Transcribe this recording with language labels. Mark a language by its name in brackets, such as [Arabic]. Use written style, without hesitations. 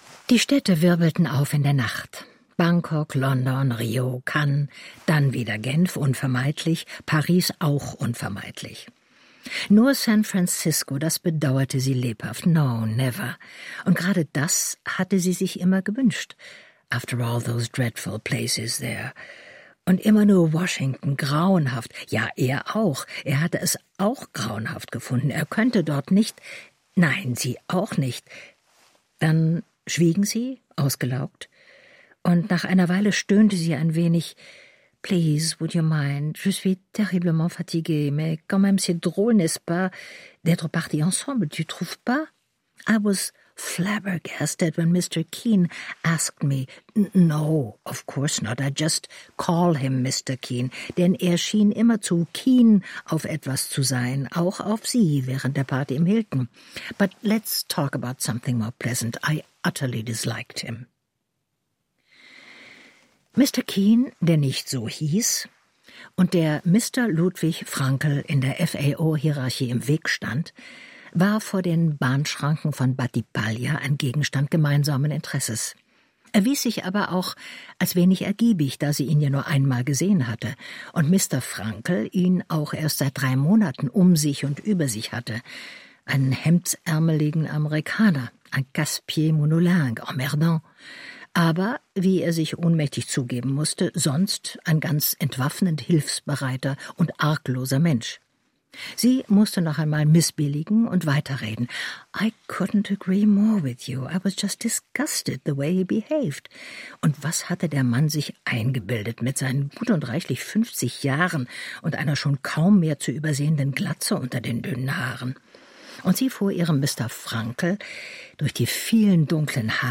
[German] Die Städte wirbelten auf in der Nacht. Bangkok, London, Rio, Cannes, dann wieder Genf, unvermeidlich, Paris auch unvermeidlich. Nur San Francisco, das bedauerte sie lebhaft. [English] No, never. [German] Und gerade das hatte sie sich immer gewünscht. [English] After all those dreadful places there. [German] Und immer nur Washington, grauenhaft. Ja, er auch. Er hatte es auch grauenhaft gefunden. Er könnte dort nicht. Nein, sie auch nicht. Dann schwiegen sie, ausgelaugt. Und nach einer Weile stöhnte sie ein wenig. [English] Please, would you mind? [French] Je suis terriblement fatigué, mais quand même c'est drôle, n'est-ce pas, d'être parti ensemble, tu trouves pas? [English] I was flabbergasted when Mr. Keane asked me. No, of course not. I just call him Mr. [German] Keane, denn er schien immer zu keen auf etwas zu sein, auch auf sie während der Party im Hilton. [English] But let's talk about something more pleasant. I utterly disliked him. Mr. [German] Keane, der nicht so hieß und der Mr. Ludwig Frankl in der FAO-Hierarchie im Weg stand, war vor den Bahnschranken von Battipaglia ein Gegenstand gemeinsamen Interesses. Erwies sich aber auch als wenig ergiebig, da sie ihn ja nur einmal gesehen hatte und Mr. Frankl ihn auch erst seit 3 Monaten um sich und über sich hatte. Einen hemdsärmeligen Amerikaner, ein [French] casse-pied monolingue, emmerdant. [German] Aber, wie er sich ohnmächtig zugeben musste, sonst ein ganz entwaffnend hilfsbereiter und argloser Mensch. Sie musste noch einmal missbilligen und weiterreden. [English] I couldn't agree more with you. I was just disgusted the way he behaved. [German] Und was hatte der Mann sich eingebildet mit seinen gut und reichlich 50 Jahren und einer schon kaum mehr zu übersehenden Glatze unter den dünnen Haaren? Und sie fuhr ihrem Mr. Frankl durch die vielen dunklen Haare.